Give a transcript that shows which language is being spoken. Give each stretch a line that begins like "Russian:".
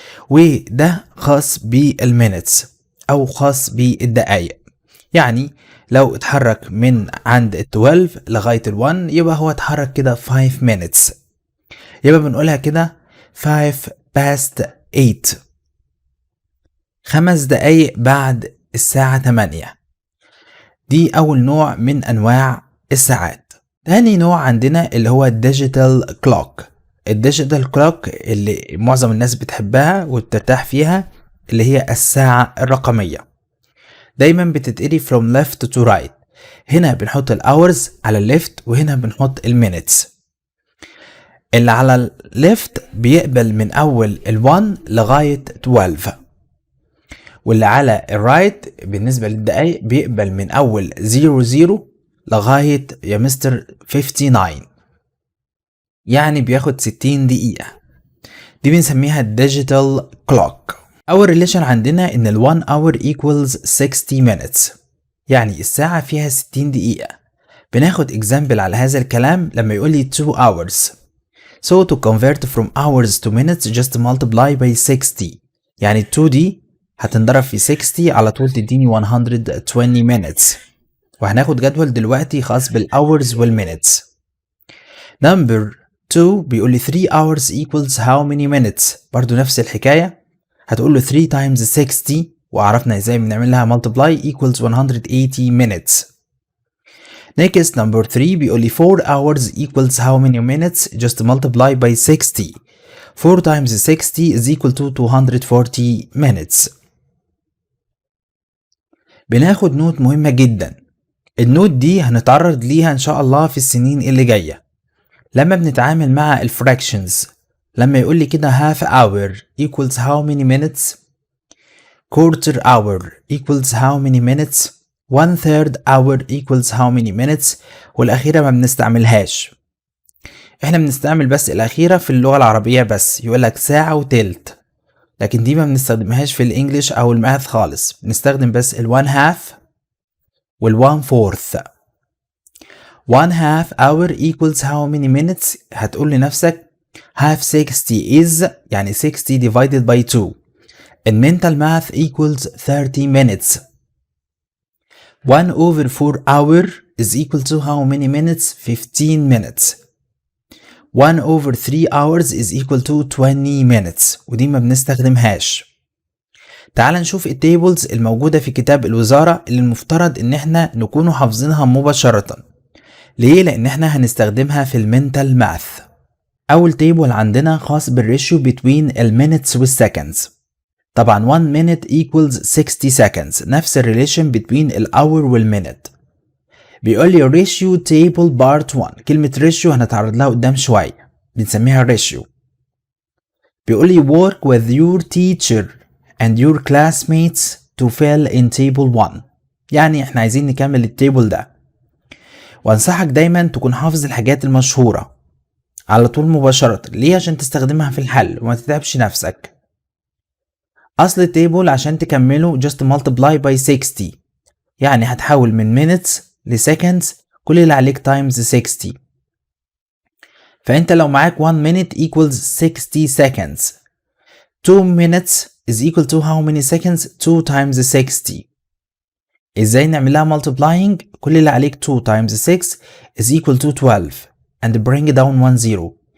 Arabic: وده خاص بالمينتس او خاص بالدقايق، يعني لو اتحرك من عند ال 12 لغاية ال 1 يبقى هو اتحرك كده 5 minutes، يبقى بنقولها كده 5 past 8، 5 دقايق بعد الساعة 8. دي أول نوع من أنواع الساعات. تاني نوع عندنا اللي هو الديجيتال كلوك. الديجيتال كلوك اللي معظم الناس بتحبها وبترتاح فيها اللي هي الساعة الرقمية.
English: دايما بتتقري from left to right.
Arabic: هنا بنحط الأورز على الليفت وهنا بنحط المينتس. اللي على الليفت بيقبل من أول ال1 لغاية 12، واللي على الرايت بالنسبة للدقايق بيقبل من أول 00 لغاية يا مستر 59، يعني بياخد 60 دقيقة. دي بنسميها الديجيتال كلوك. أول ريليشن عندنا إن ال 1 hour equals 60 minutes، يعني الساعة فيها 60 دقيقة. بناخد example على هذا الكلام لما يقول لي 2 hours.
English: So to convert from hours to minutes just multiply by 60، يعني 2 دي هتنضرب في 60 على طول تديني 120 minutes.
Arabic: وهناخد جدول دلوقتي خاص بالhours والminutes.
English: Number 2 بيقول لي 3 hours equals how many minutes.
Arabic: برضو نفس الحكاية، هتقول له 3 times 60 وعرفنا ازاي بنعملها multiply equals 180 minutes.
English: Next number 3 بيقول لي 4 hours equals how many minutes. just multiply by 60. 4 times 60 is equal to 240 minutes.
Arabic: بناخد نوت مهمة جدا. النوت دي هنتعرض ليها ان شاء الله في السنين اللي جاية لما بنتعامل مع الفراكشنز.
English: لما يقول لي كده half hour equals how many minutes، quarter hour equals how many minutes، 1/3 hour equals how many minutes.
Arabic: والأخيرة ما بنستعملهاش، احنا بنستعمل بس الأخيرة في اللغة العربية بس، يقولك ساعة وتلت، لكن دي ما بنستخدمهاش في الانجليش او الماث خالص. بنستخدم بس ال1 half وال1 fourth.
English: 1 half hour equals how many minutes. هتقول لنفسك half 60 is، يعني 60 divided by 2 In mental math equals 30 minutes. 1 over 4 hour is equal to how many minutes? 15 minutes. 1 over 3 hours is equal to 20 minutes.
Arabic: ودي ما بنستخدمهاش. تعال نشوف التيبلز الموجودة في كتاب الوزارة اللي المفترض ان احنا نكونوا حافظينها مباشرة. ليه؟ لان احنا هنستخدمها في المنتال ماث. اول تيبل عندنا خاص بالريشيو between المينتس والسكندز.
English: طبعا 1 minute equals 60 seconds.
Arabic: نفس الريليشن between الاور والمينت.
English: بيقول لي ratio table part 1.
Arabic: كلمة ratio هنتعرض لها قدام شوية، بنسميها ratio.
English: بيقول لي work with your teacher and your classmates to fill in table 1.
Arabic: يعني احنا عايزين نكمل التيبل ده. وانصحك دايما تكون حافظ الحاجات المشهورة على طول مباشرة. ليه؟ عشان تستخدمها في الحل وما تتعبش نفسك. اصل التيبل عشان تكمله just multiply by 60. يعني هتحول من minutes لseconds، كل اللي عليك times 60.
English: فانت لو معاك 1 minute equals 60 seconds. 2 minutes is equal to how many seconds? 2 times 60. ازاي نعملها multiplying؟ كل اللي عليك 2 times 6 is equal to 12 and bring down 1 zero.